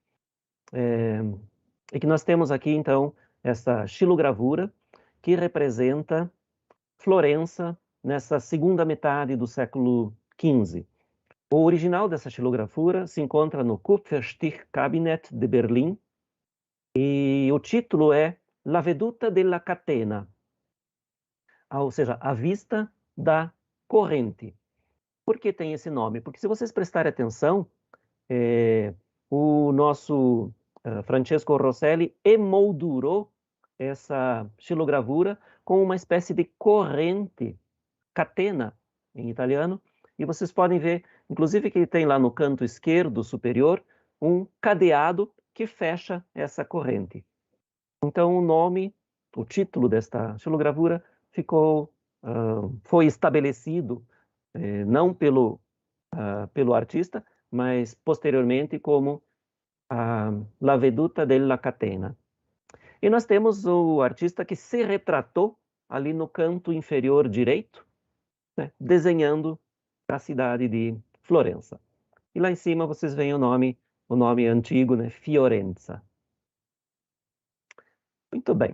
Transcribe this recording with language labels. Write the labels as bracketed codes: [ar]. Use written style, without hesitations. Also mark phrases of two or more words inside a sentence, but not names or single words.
[pt] e que nós temos aqui, então, essa xilogravura que representa Florença nessa segunda metade do século XV. O original dessa xilogravura se encontra no Kupferstichkabinett de Berlim, e o título é [it] La veduta della catena, [pt] ou seja, a vista da corrente. Por que tem esse nome? Porque se vocês prestarem atenção, o nosso Francesco Rosselli emoldurou essa xilogravura com uma espécie de corrente, catena em italiano, e vocês podem ver, inclusive, que tem lá no canto esquerdo superior um cadeado que fecha essa corrente. Então o título desta xilogravura foi estabelecido não pelo artista, mas posteriormente como [it] La veduta della catena. [pt] E nós temos o artista que se retratou ali no canto inferior direito, né, desenhando a cidade de Florença. E lá em cima vocês veem o nome antigo, né, Fiorenza. Muito bem.